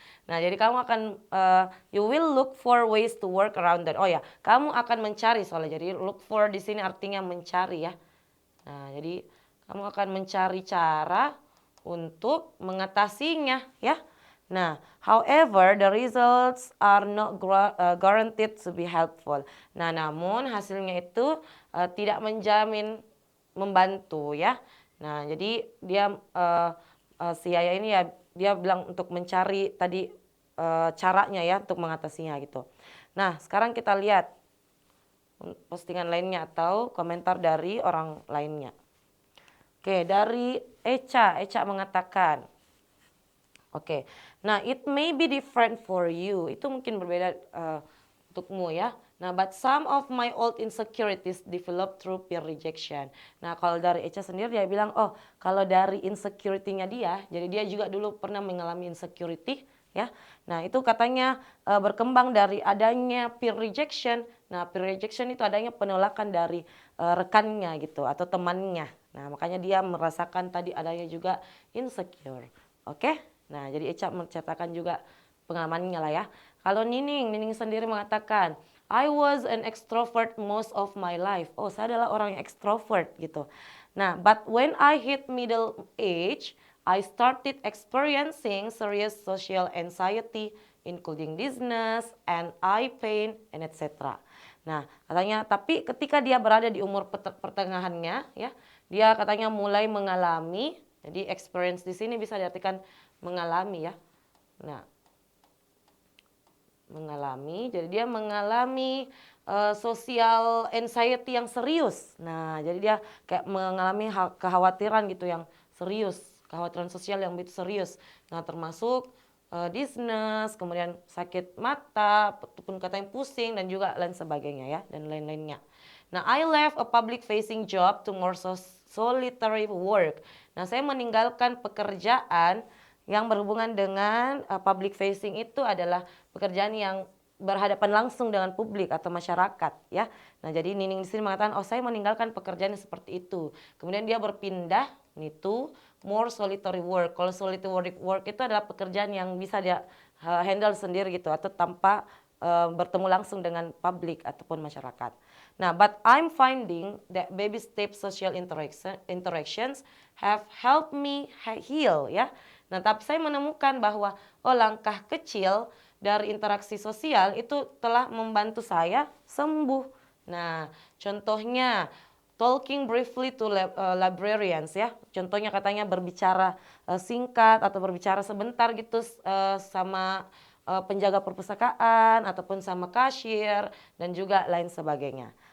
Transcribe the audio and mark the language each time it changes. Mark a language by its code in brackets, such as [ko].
[id] Nah, jadi kamu akan [en] you will look for ways to work around that. [id] Oh ya, kamu akan mencari soalnya. Jadi look for di sini artinya mencari ya. Nah, jadi kamu akan mencari cara untuk mengatasinya ya. [en] Nah, however, the results are not guaranteed to be helpful. [id] Nah, namun hasilnya itu tidak menjamin membantu ya. Nah, jadi dia si Yaya ini ya dia bilang untuk mencari tadi caranya ya untuk mengatasinya gitu. Nah, sekarang kita lihat postingan lainnya atau komentar dari orang lainnya. Oke, dari Echa mengatakan, oke, nah [en] it may be different for you, [id] itu mungkin berbeda untukmu ya. [en] Nah, but some of my old insecurities developed through peer rejection. [id] Nah, kalau dari Echa sendiri dia bilang, oh kalau dari insecurity-nya dia, jadi dia juga dulu pernah mengalami insecurity ya. Nah, itu katanya berkembang dari adanya peer rejection. Nah, peer rejection itu adanya penolakan dari rekannya gitu atau temannya. Nah, makanya dia merasakan tadi adanya juga insecure. Oke? Nah, jadi Echa menceritakan juga pengalamannya lah ya. Kalau Nining sendiri mengatakan, [en] I was an extrovert most of my life. [id] Oh, saya adalah orang yang extrovert gitu. [en] Nah, but when I hit middle age, I started experiencing serious social anxiety, including dizziness and eye pain, and etc. [id] Nah, katanya, tapi ketika dia berada di umur pertengahannya, ya, dia katanya mulai mengalami, jadi experience di sini bisa diartikan mengalami ya. Nah, jadi dia mengalami social anxiety yang serius. Nah, jadi dia kayak mengalami kekhawatiran gitu yang serius, kekhawatiran sosial yang begitu serius. Nah, termasuk dizziness, kemudian sakit mata, ataupun katanya pusing dan juga lain sebagainya ya, dan lain-lainnya. [en] Nah, I left a public facing job to more solitary work. [id] Nah, saya meninggalkan pekerjaan yang berhubungan dengan public facing itu adalah pekerjaan yang berhadapan langsung dengan publik atau masyarakat ya. Nah, jadi Nining di sini mengatakan, oh saya meninggalkan pekerjaan yang seperti itu. Kemudian dia berpindah itu [en] more solitary work. [id] Kalau solitary work itu adalah pekerjaan yang bisa dia handle sendiri gitu atau tanpa bertemu langsung dengan publik ataupun masyarakat. [en] Nah, but I'm finding that baby step social interactions have helped me heal ya. [id] Nah, tapi saya menemukan bahwa langkah kecil dari interaksi sosial itu telah membantu saya sembuh. Nah, contohnya [en] talking briefly to librarians ya. [id] Contohnya katanya berbicara singkat atau berbicara sebentar gitu sama penjaga perpustakaan ataupun sama kasir dan juga lain sebagainya.